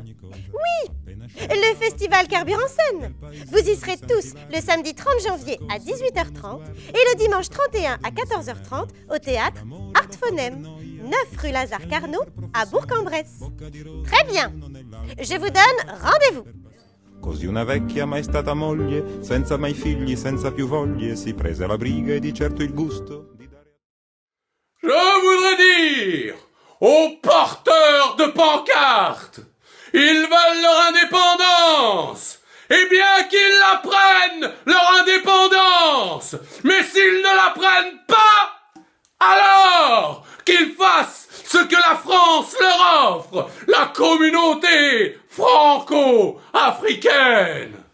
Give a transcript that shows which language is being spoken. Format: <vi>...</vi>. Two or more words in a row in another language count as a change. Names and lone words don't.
<fr>Le festival Carburant Seine. Vous y serez tous le samedi 30 janvier à 18h30 et le dimanche 31 à 14h30 au théâtre Art Phonème, 9 rue Lazare Carnot à Bourg-en-Bresse. Très bien. Je vous donne rendez-vous.</fr> <it>Così una vecchia mai stata moglie, senza mai figli, senza più voglie, si prese la briga e di certo il gusto di dare...</it> <fr>Je voudrais dire aux porteurs de pancartes, ils veulent leur indépendance. Eh bien qu'ils la prennent, leur indépendance. Mais s'ils ne la prennent pas, alors qu'ils fassent ce que la France leur offre, la communauté franco-africaine.</fr>